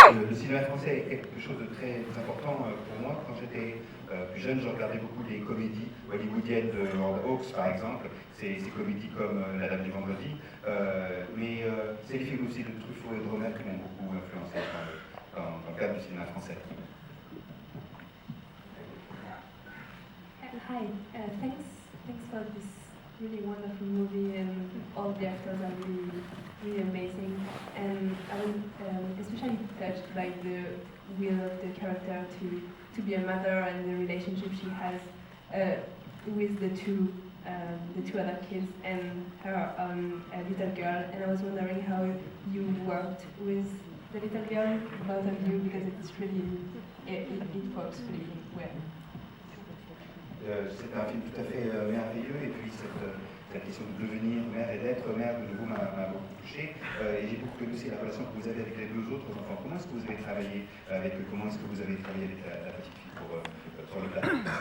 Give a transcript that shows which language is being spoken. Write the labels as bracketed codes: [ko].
[fr] Le cinéma français est quelque chose de très important pour moi. Quand j'étais plus jeune, je regardais beaucoup les comédies hollywoodiennes de Howard Hawks, par exemple. Ces comédies comme La Dame du Vendredi. Mais c'est les films aussi de Truffaut et de Romer qui m'ont beaucoup influencé dans le cadre du cinéma français. [en] Hi, thanks for this really wonderful movie, and all the actors are really amazing. And I was especially touched by the will of the character to be a mother and the relationship she has with the two the two other kids and her a little girl, and I was wondering how you worked with the little girl, both of you, because it's really, it works really well. [fr] C'est un film tout à fait merveilleux, et puis cette question de devenir mère et d'être mère de nouveau m'a beaucoup touché. Et j'ai beaucoup aimé aussi la relation que vous avez avec les deux autres enfants. Comment est-ce que vous avez travaillé avec eux? Comment est-ce que vous avez travaillé avec la petite fille sur le plateau?